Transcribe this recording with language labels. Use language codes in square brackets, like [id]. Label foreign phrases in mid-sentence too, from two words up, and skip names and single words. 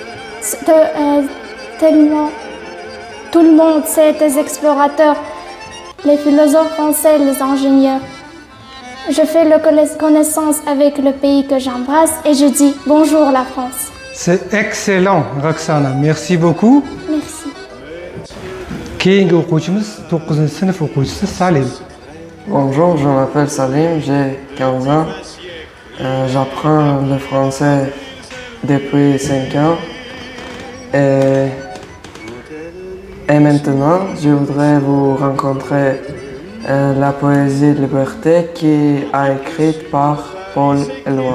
[fr] Tellement, tout le monde sait tes explorateurs, les philosophes français, les ingénieurs. Je fais connaissance avec le pays que j'embrasse et je dis bonjour la France. C'est excellent, Roxana. Merci beaucoup. Merci. [uz] Keyingi o'quvchimiz 9-sinf o'quvchisi Salim. [fr] Bonjour, je m'appelle Salim, j'ai 15 ans. J'apprends le français depuis 5 ans. Et maintenant, je voudrais vous rencontrer la poésie Liberté qui a écrite par Paul Éluard.